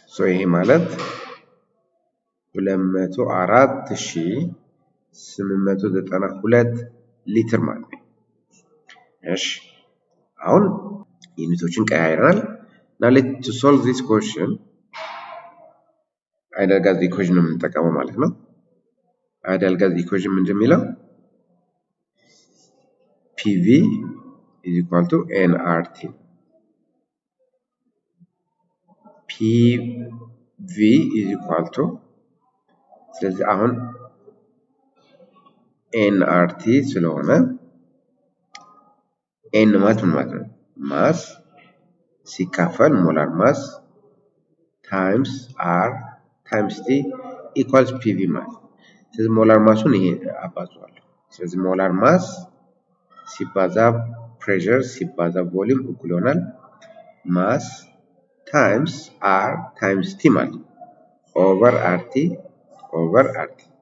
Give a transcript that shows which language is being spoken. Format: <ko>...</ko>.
<am>ይሄ ማለት 204892 ሊትር ማለት ነው። እሺ አሁን ዩኒቶችን ቀያይረናል።</am> <en>now to solve this question</en> <am>አይዲያል ጋዝ ኢኩዌሽን ነው የምንጠቀመው ማለት ነው። አይዲያል ጋዝ ኢኩዌሽን ምንድን ነው የሚለው?</am> <en>PV is equal to nRT PV is equal to</en> <am>ስለዚህ አሁን</am> <en>nRT</en> <am>ስለሆነ n ማለት ምን ማለት ነው? ማስ ሲካፈል ሞላር ማስ ታይምስ r ታይምስ t ኢኳልስ PV ማለት። ስለዚህ ሞላር ማሱን ይሄ አባዛዋለሁ። ስለዚህ ሞላር ማስ ሲባዛ ፕሬሸር ሲባዛ ቮሊዩም እኩል ይሆናል ማስ ታይምስ r ታይምስ t ማለት ኦቨር RT ኦቨር RT።</am>